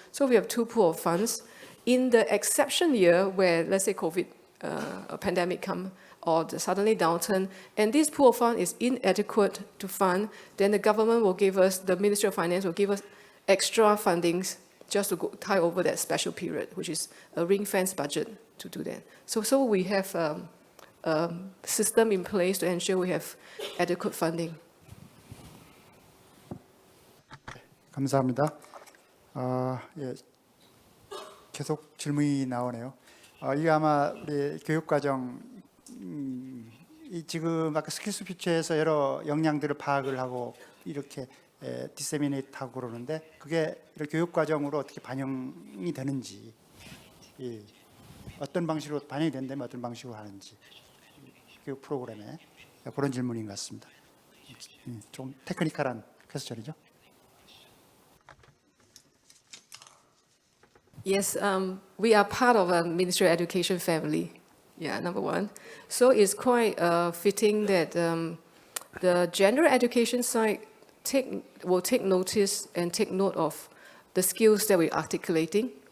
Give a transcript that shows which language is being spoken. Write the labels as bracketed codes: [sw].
[en] So we have two pools of funds. In the exception year where, let's say, COVID, a pandemic come, or the suddenly downturn, and this pool of fund is inadequate to fund, then the government will give us, the Ministry of Finance will give us extra fundings just to tie over that special period, which is a ring-fence budget to do that. So we have a system in place to ensure we have adequate funding. [ko] 감사합니다. 예, 계속 질문이 나오네요. 이게 아마 우리 교육과정 지금 아까 스킬스퓨처에서 여러 역량들을 파악을 하고 이렇게 디세미네이트하고 그러는데 그게 교육과정으로 어떻게 반영이 되는지, 어떤 방식으로 반영이 된다면 어떤 방식으로 하는지 교육 프로그램에 그런 질문인 것 같습니다. 좀 테크니컬한 퀘스천이죠. [en] Yes, we are part of a Ministry of Education family. Yeah, number one. So it's quite fitting that the general education side will take notice and take note of the skills that we're articulating.